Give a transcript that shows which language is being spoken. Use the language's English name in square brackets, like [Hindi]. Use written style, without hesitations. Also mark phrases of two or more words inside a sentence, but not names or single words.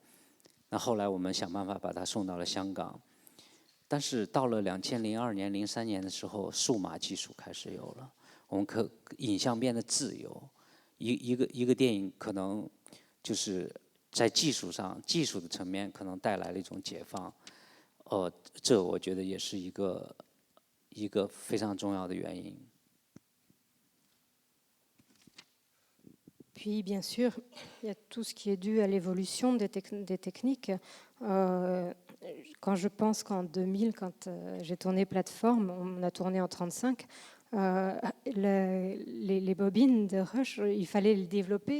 [Chinese] 那后来我们想办法把它送到了香港，但是到了2002年、03年的时候，数码技术开始有了，我们影像变得自由，一个电影可能就是在技术的层面可能带来了一种解放，这我觉得也是一个非常重要的原因。 [French] Puis, bien sûr, il y a tout ce qui est dû à l'évolution des techniques. Quand je pense qu'en 2000, quand j'ai tourné Plateforme, on a tourné en 35, les bobines de Rush, il fallait les développer.